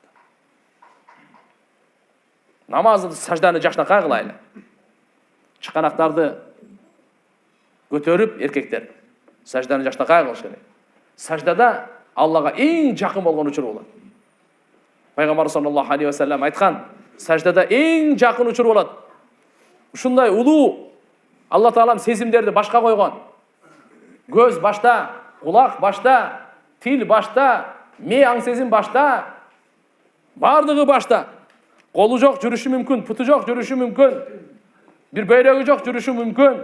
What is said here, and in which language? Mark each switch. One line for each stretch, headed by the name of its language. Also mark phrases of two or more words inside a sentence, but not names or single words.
Kyrgyz: Намазды сажданы жакшынакай кылайлы. Чыканактарды көтөрүп эркектер сажданы жакшынакай кылыш керек. Саждада Аллага эң жакын болгон учур болот. Пайгамбар
Arabic: صلى الله عليه وسلم
Kyrgyz: айткан: саждада эң жакын учур болот. Ушундай улуу Алла таалам сезимдерди башка койгон. Көз башта, кулак башта, тил башта, мээ аң сезим башта, бардыгы башта. Колу жок жүрүшү мүмкүн, путу жок жүрүшү мүмкүн, бир бөйрөгү жок жүрүшү мүмкүн.